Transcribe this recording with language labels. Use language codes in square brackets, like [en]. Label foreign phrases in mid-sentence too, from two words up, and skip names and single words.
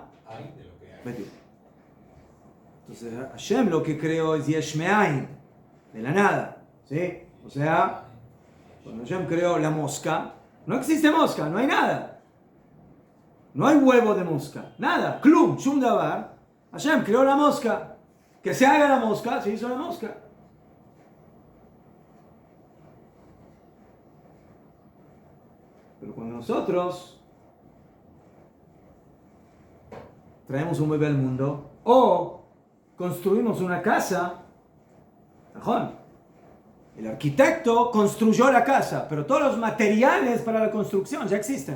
[es] Hay de lo que hay. Entonces Hashem lo que creó es [he] יש מאין, [es] de la nada, ¿sí? O sea, cuando Hashem creó la mosca, no existe mosca, no hay nada. No hay huevo de mosca, nada, [he] כלום שום דבר. [es] Hashem creó la mosca, que se haga la mosca, se hizo la mosca. Pero cuando nosotros traemos un bebé al mundo o construimos una casa, el arquitecto construyó la casa, pero todos los materiales para la construcción ya existen.